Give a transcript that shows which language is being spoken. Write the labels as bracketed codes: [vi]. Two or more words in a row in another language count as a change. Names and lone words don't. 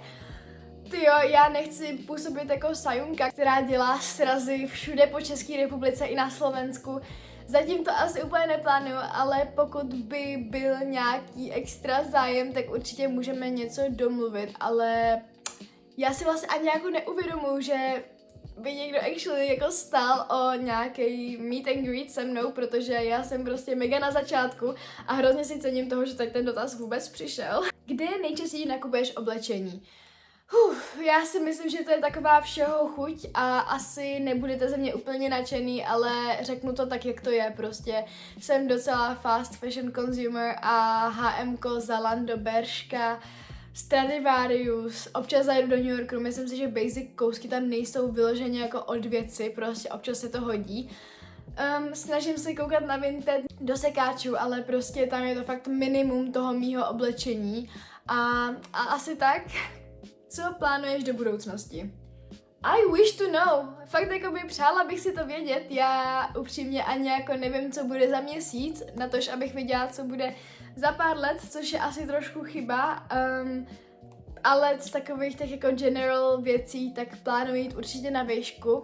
[cs] Tyjo, já nechci působit jako sajunka, která dělá srazy všude po České republice i na Slovensku. Zatím to asi úplně neplánuju, ale pokud by byl nějaký extra zájem, tak určitě můžeme něco domluvit, ale já si vlastně ani jako neuvědomuji, že by někdo actually jako stál o nějaký [en] meet and greet [cs] se mnou, protože já jsem prostě mega na začátku a hrozně si cením toho, že tady ten dotaz vůbec přišel. Kde nejčastěji nakupuješ oblečení? Já si myslím, že to je taková všeho chuť a asi nebudete ze mě úplně nadšený, ale řeknu to tak, jak to je, prostě jsem docela [en] fast fashion consumer [cs] a H&M, Zalando, Bershka, Stradivarius, občas zajdu do New Yorku, myslím si, že basic kousky tam nejsou vyloženě jako od věci, prostě občas se to hodí. Snažím se koukat na Vinted do sekáčů, ale prostě tam je to fakt minimum toho mýho oblečení a asi tak. Co plánuješ do budoucnosti? [en] I wish to know. [cs] Fakt jakoby přála bych si to vědět. Já upřímně ani jako nevím, co bude za měsíc, natož abych věděla, co bude za pár let, což je asi trošku chyba. Ale z takových těch jako general věcí, tak plánuji jít určitě na výšku.